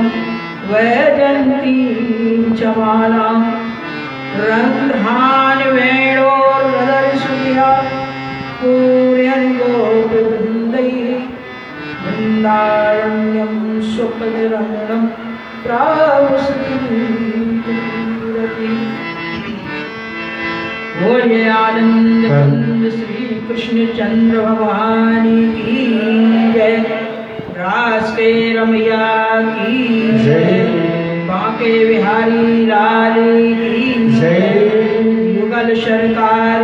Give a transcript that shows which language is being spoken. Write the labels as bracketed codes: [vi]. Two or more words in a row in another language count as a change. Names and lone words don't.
[sa] वैजयन्तीं च मालां रन्ध्रान् वेणोर्हृदयसुधिया पूरयन् गोपवृन्दैः वृन्दारण्यं स्वपदरमणं प्रावसति। [hi] बोलिए आनंद कंद श्री कृष्ण चंद्र भगवान की जय, रास के रमैया की जय, बांके बिहारी लाल की जय, युगल सरकार